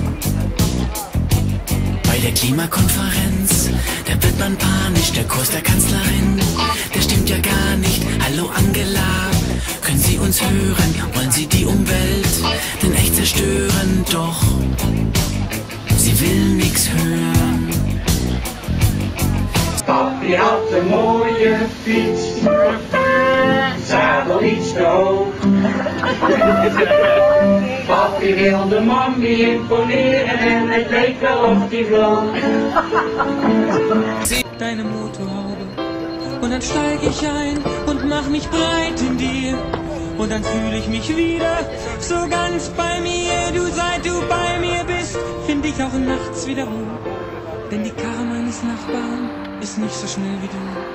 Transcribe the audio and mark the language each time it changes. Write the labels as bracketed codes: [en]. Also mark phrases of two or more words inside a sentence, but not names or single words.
[de] Bei der Klimakonferenz, da wird man panisch, der Kurs der Kanzlerin, der stimmt ja gar nicht. Hallo Angela, können Sie uns hören? Wollen Sie die Umwelt denn echt zerstören? Doch sie will nix hören. [nl] Papi had een mooie fiets, zadel iets te hoog. Papi wilde mami imponeren en het leek wel of die vloog. [de] Deine Motorhaube und dann steig ich ein und mach mich breit in dir und dann fühle ich mich wieder so ganz bei mir. Du, seit du bei mir bist, find ich auch nachts wieder Ruhe, denn die Karre meines Nachbarn ist nicht so schnell wie du.